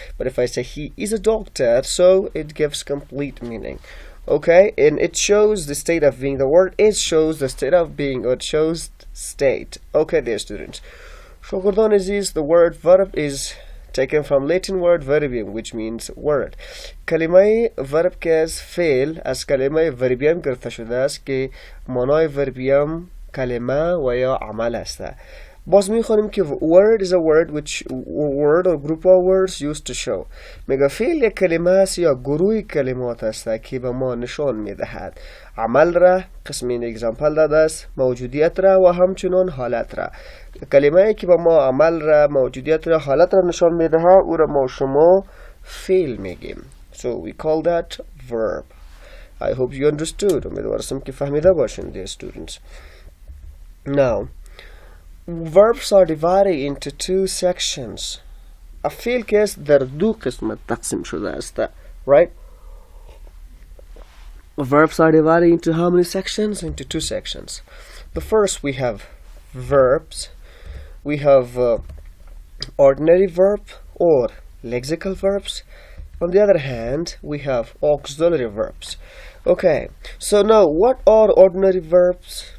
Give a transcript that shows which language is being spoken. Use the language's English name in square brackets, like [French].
[English] But if I say he is a doctor, so it gives complete meaning. Okay, and it shows the state of being. The word is shows the state of being, or it shows state. Okay, dear students. Shukran Aziz, the word verb is taken from Latin word verbium, which means word. [Persian] کلمه verb که از فعل از کلمه verbium گرفته شده است که معنای verbium کلمه و یا عمل است. باز میخوانیم که [English] word is a word which word or group of words used to show. [Persian] میگه فعل یک کلمه است یا گروه کلمات است که به ما نشان میدهد. عمل را قسمین اگزامپل داده است، موجودیت را و همچنان حالت را. کلمه ای که به ما عمل را، موجودیت را، حالت را نشان میدهد او را ما شما فعل میگیم. [English] So we call that verb. I hope you understood. [Persian] امیدوارم که فهمیده باشین, [English] dear students. Now, verbs are divided into two sections. [Persian] فعل که است در دو قسمت تقسیم شده است, right? [English] Verbs are divided into how many sections? Into two sections. The first we have verbs. We have ordinary verb or lexical verbs. On the other hand, we have auxiliary verbs. Okay, so now what are ordinary verbs?